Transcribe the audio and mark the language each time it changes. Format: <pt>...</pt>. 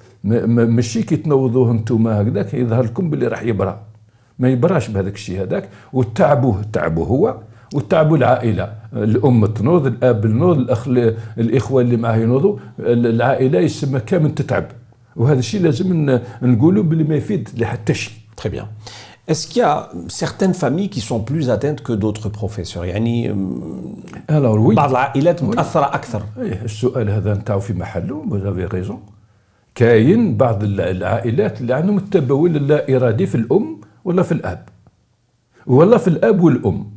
<ar>ماشي كي تنوضوه انتم هكذاك يظهر لكم باللي راح يبرى، ما يبراش بهذاك الشيء هذاك. وتعبوه هو وتعبوا العائله، الام تنوض، الاب ينوض، الاخوه اللي معاه ينوضوا، العائله يسمى كامل تتعب. وهذا الشيء لازم نقولوا باللي ما يفيد لحتى شيء.</ar> <fr>Très bien. Est-ce qu'il y a certaines familles qui sont plus atteintes que d'autres professeurs؟</fr> <ar>يعني بعض العائلات متاثره اكثر. السؤال هذا نتاعو في محله،</ar> <fr>vous avez raison.</fr> <ar>كاين بعض العائلات اللي عندهم التبول اللا ارادي في الام ولا في الاب ولا في الاب والام.</ar>